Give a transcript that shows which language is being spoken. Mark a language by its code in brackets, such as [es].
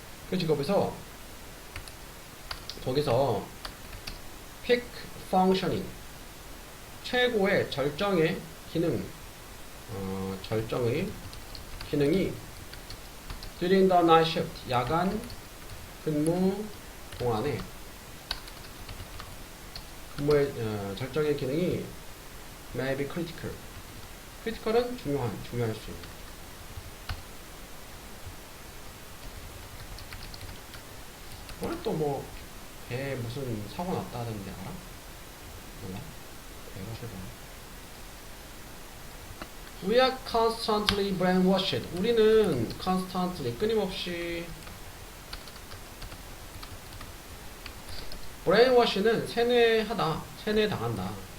[ko] 그 직업에서 거기서 [en] peak functioning [ko] 최고의 절정의 기능 절정의 기능이 [en] during the night shift [ko] 야간 근무 동안에 근무의 절정의 기능이 [en] may be critical. [ko] critical은 중요할 수 있는. 오늘 또 뭐 배에 무슨 사고 났다던데 알아? 몰라? 배가 세다. [en] We are constantly brainwashed. [ko] 우리는 constantly 끊임없이 brainwash는 세뇌당한다.